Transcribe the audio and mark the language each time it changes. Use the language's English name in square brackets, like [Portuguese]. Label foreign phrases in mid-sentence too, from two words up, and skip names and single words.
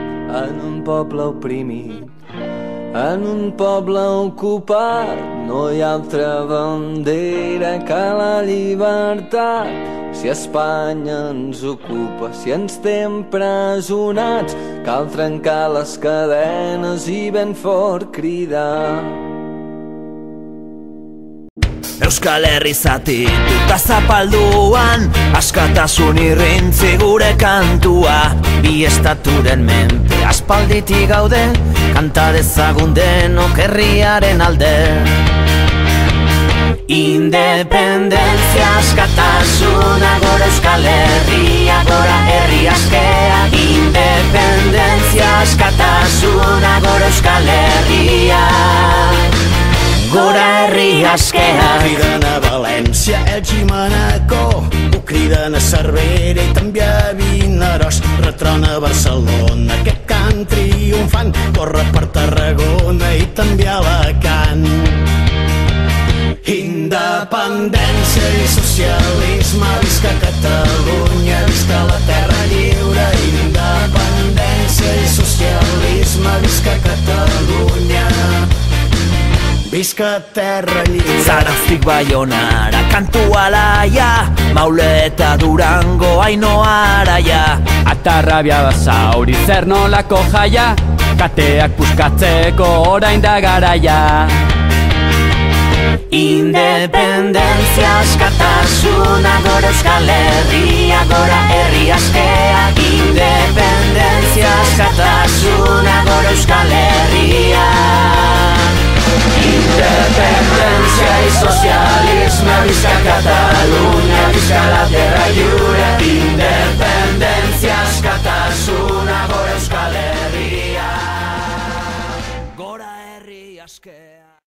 [Catalan] en un poble oprimit, en un poble ocupat. No hi ha altra bandera que la llibertat. Si Espanya ens ocupa, si ens té empresonats, cal trencar les cadenes i ben fort cridar. [Basque] Euskal Herri zatituta zapalduan, askatasun irrintzi gure kantua. Bi estaturen menpe aspalditik gaude, kanta dezagun denok herriaren alde. Independentzia, askatasuna, gora Euskal Herria, gora herri askea. Independentzia, askatasuna, gora Euskal Herria, gora herri askea. [Catalan] Ho criden a València, Elx i Manacor, ho criden a Cervera i també a Vinaròs. Retrona a Barcelona, aquest cant triomfant, corre per Tarragona i també a Alacant. Independència i socialisme, visca Catalunya, visca la terra lliure. Independència i socialisme, visca Catalunya, visca terra lliure. [Basque] Zaraztik Baionara, kantu alaia, Mauleta Durango, Ainhoa Araia. Atarrabia Basauri, zer nolako jaia, kateak puskatzeko orain da garaia. Independentzia, askatasuna, gora Euskal Herria, gora herri askea. Independentzia, askatasuna, gora Euskal Herria. [Catalan] Independencia y socialisme, visca Catalunya, visca la terra lliure. [Basque] Independencia, askatasuna, gora Euskal Herria, gora herri askea.